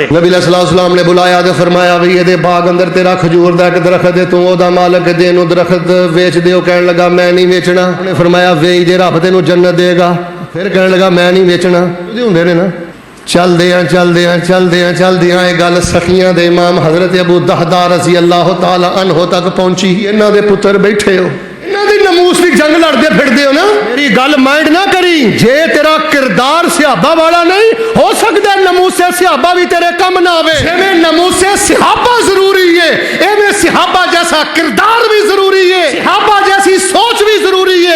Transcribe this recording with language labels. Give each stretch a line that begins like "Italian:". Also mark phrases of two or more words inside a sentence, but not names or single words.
Punjabi: نبی علیہ السلام نے بلایا تو فرمایا بھئی یہ باغ اندر تیرا کھجور دا اک درخت ہے، تو اوہدا مالک دے نوں درخت ویچ دے. کہنے لگا میں نہیں ویچنا. اوہنے فرمایا ویچ دے، رب تینوں جنت دے گا۔ فیر کہنے لگا میں نہیں ویچنا. ہوندے نے نا چلدیاں چلدیاں چلدیاں چلدیاں یہ گل سخیاں دے امام حضرت ابو دحداح
Arabic: رضي الله تعالى عنه
Punjabi: تک پہنچی. انہاں دے پتر بیٹھے ہو، انہاں دی ناموس دی جنگ لڑدے پھردے ہو نا. میری گل مائنڈ نہ کریں، جے تیرا کردار صحابہ والا نہیں ہو سکدا ناموسِ صحابہ بھی تیرے کم نہ آوے. جویں ناموسِ صحابہ ضروری ہے، ایویں صحابہ جیسا کردار بھی ضروری ہے، صحابہ جیسی سوچ بھی ضروری ہے.